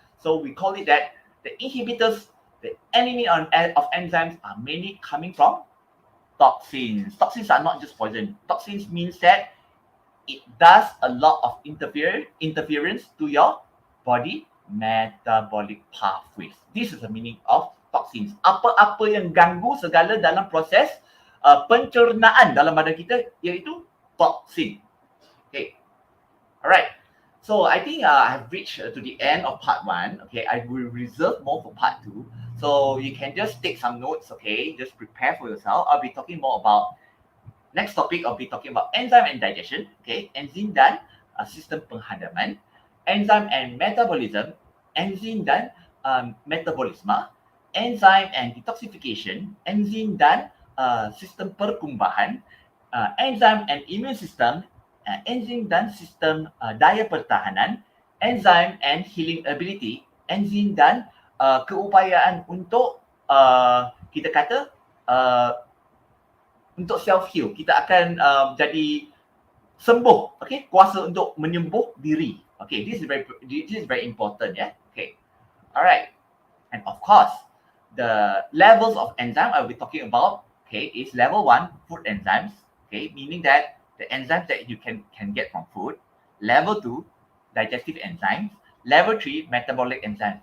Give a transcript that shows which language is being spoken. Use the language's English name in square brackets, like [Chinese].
[English] So we call it that the inhibitors, the enemy of enzymes are mainly coming from toxins. Toxins are not just poison. Toxins means that it does a lot of interference to your body metabolic pathways. This is the meaning of toxins. [Malay] Apa-apa yang ganggu segala dalam proses pencernaan dalam badan kita, iaitu toxin. Okay. Alright. [English] So I think I've reached to the end of part 1. Okay, I will reserve more for part 2. So you can just take some notes. Okay, just prepare for yourself. I'll be talking more about next topic. I'll be talking about enzyme and digestion. [Malay] Okay, enzim dan sistem penghadaman, [English] enzyme and metabolism, [Malay] enzim dan metabolisme, [English] enzyme and detoxification, [Malay] enzim dan sistem perkumbahan, [English] enzyme and immune system, [Malay] enzim dan sistem daya pertahanan, [English] enzyme and healing ability, [Malay] enzim dan keupayaan untuk kita kata untuk [English] self heal. [Malay] Kita akan jadi sembuh, [English] okay, [Malay] kuasa untuk menyembuh diri. [English] Okay, this is very important, yeah. Okay, alright, and of course the levels of enzyme I'll be talking about, okay, is level 1, food enzymes, okay, meaning that the enzymes that you can get from food. Level 2, digestive enzymes. Level 3, metabolic enzymes.